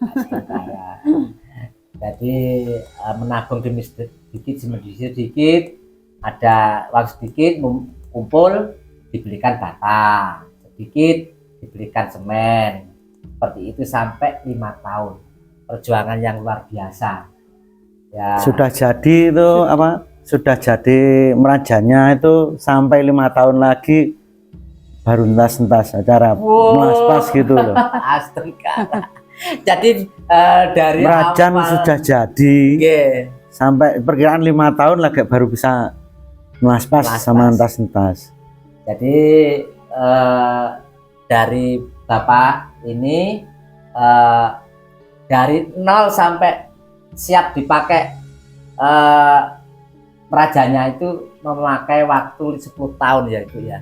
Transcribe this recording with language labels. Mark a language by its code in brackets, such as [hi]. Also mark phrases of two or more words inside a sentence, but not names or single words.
[id] Jadi menabung demi sedikit, ada uang sedikit kumpul, dibelikan bata, sedikit dibelikan semen, seperti itu sampai 5 tahun. Perjuangan yang luar biasa ya. Sudah jadi itu apa, sudah jadi merajanya itu sampai 5 tahun lagi baru entas-entas acara melaspas gitu loh. Astaga. Jadi dari merajan awal sudah jadi sampai perkiraan 5 tahun lagi baru bisa melaspas sama entas-entas. Jadi dari Bapak ini dari 0 sampai siap dipakai, merajanya itu memakai waktu 10 tahun ya itu ya.